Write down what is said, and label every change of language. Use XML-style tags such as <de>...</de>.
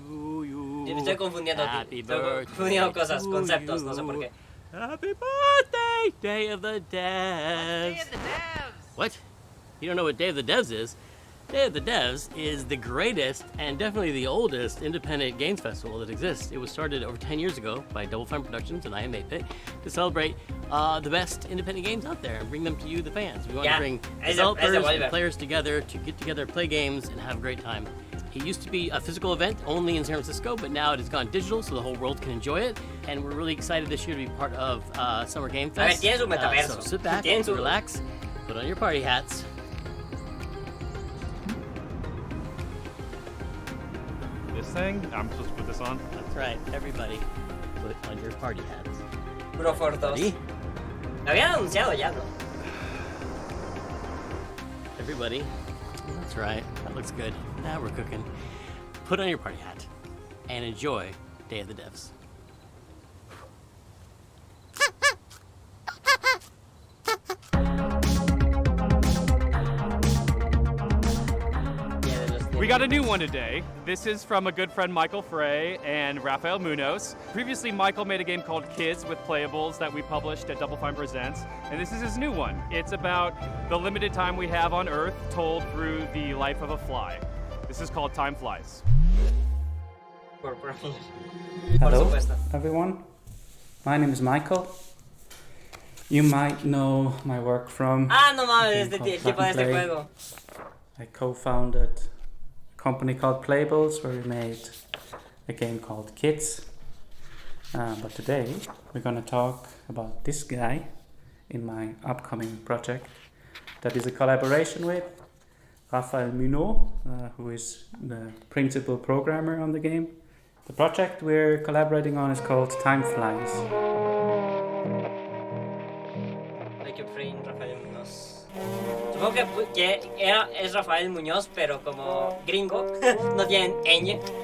<es>Me estoy confundiendo aquí. Estoy confundiendo cosas, conceptos, no sé por qué.</es> <en>Happy birthday, Day of the Devs. Day of the Devs. What? You don't know what Day of the Devs is? Day of the Devs is the greatest and definitely the oldest independent games festival that exists. It was started over 10 years ago by Double Fine Productions and I Am 8-Bit to celebrate the best independent games out there and bring them to you, the fans. We want to bring developers and players together to get together, play games, and have a great time. It used to be a physical event only in San Francisco, but now it has gone digital so the whole world can enjoy it. And we're really excited this year to be part of Summer Game Fest. So sit back, relax, put on your party hats. This thing? I'm supposed to put this on? That's right, everybody, put on your party hats. Bro Fortos. Lo habían anunciado ya, ¿no? Everybody, that's right, that looks good. Now we're cooking. Put on your party hat and enjoy Day of the Devs. We got a new one today. This is from a good friend Michael Frey and Rafael Munoz. Previously, Michael made a game called Kids with Playables that we published at Double Fine Presents, and this is his new one. It's about the limited time we have on Earth told through the life of a fly. This is called Time Flies. Hello, everyone. My name is Michael. You might know my work from</en> <es>no mames, el tipo de este juego.</es> <en>I co-founded a company called Playables where we made a game called Kids. But today we're going to talk about this guy in my upcoming project that is a collaboration with Rafael Munoz, who is the principal programmer on the game. The project we're collaborating on is called Time Flies. Like your friend Rafael Munoz.</en> <es>Supongo que es Rafael Muñoz, pero como gringo, no tienen ñ.</es>